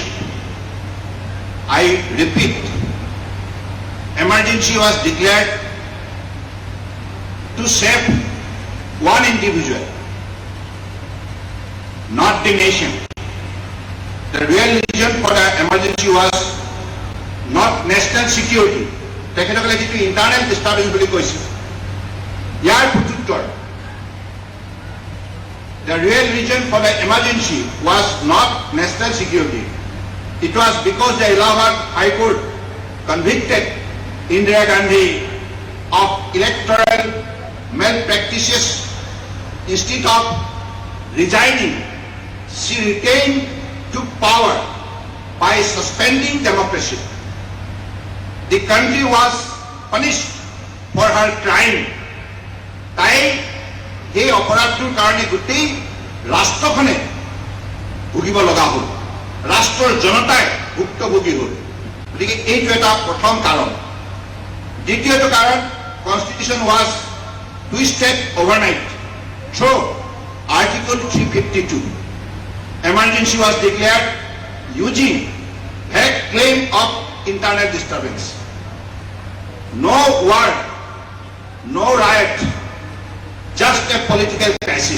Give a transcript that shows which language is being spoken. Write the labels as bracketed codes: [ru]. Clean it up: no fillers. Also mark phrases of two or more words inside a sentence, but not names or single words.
[en] I repeat, emergency was declared to save one individual, not the nation. The real reason for the emergency was not national security. [as] তেখেতসকলে যিটো [en] internal disturbance [as] বুলি কৈছিল ইয়াৰ প্ৰত্যুত্তৰ [en] the real reason for the emergency was not national security. It was because the Allahabad High Court convicted Indira Gandhi of electoral malpractices. Instead of resigning, she retained took power by suspending democracy. The country was punished for her crime. [as] তাই সেই অপৰাধটোৰ কাৰণে গোটেই ৰাষ্ট্ৰখনে ভুগিব লগা হ'ল, ৰাষ্ট্ৰৰ জনতাই ভুক্তভোগী হ'ল। গতিকে এইটো এটা প্ৰথম কাৰণ। দ্বিতীয়টো কাৰণ, [en] Constitution was twisted overnight through Article 352. Emergency was declared. Eugene had claim of internal disturbance. No war, no riot, just a political crisis.